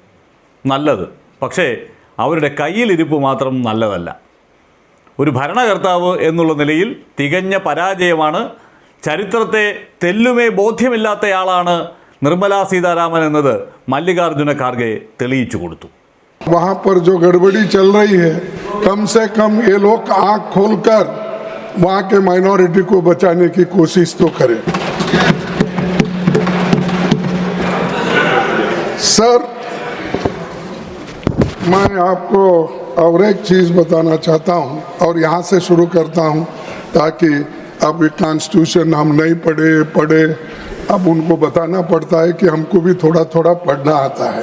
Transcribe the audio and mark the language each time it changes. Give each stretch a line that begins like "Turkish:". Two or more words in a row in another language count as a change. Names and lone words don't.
Malayalam: നല്ലത്. പക്ഷേ അവരുടെ കയ്യിലിരിപ്പ് മാത്രം നല്ലതല്ല. ഒരു ഭരണകർത്താവ് എന്നുള്ള നിലയിൽ തികഞ്ഞ പരാജയമാണ്. ചരിത്രത്തെ തെല്ലുമേ ബോധ്യമില്ലാത്തയാളാണ് നിർമ്മല സീതാരാമൻ എന്നത് മല്ലികാർജുന ഖാർഗെ തെളിയിച്ചു കൊടുത്തു.
Hindi: वहाँ पर जो गड़बड़ी चल रही है, कम से कम ये लोग आँख खोलकर वहाँ के माइनॉरिटी को बचाने की कोशिश तो करें। सर, मैं आपको और एक चीज़ बताना चाहता हूँ और यहाँ से शुरू करता हूँ, ताकि अब कॉन्स्टिट्यूशन हम नहीं पढ़े अब उनको बताना पड़ता है कि हमको भी थोड़ा थोड़ा पढ़ना आता है।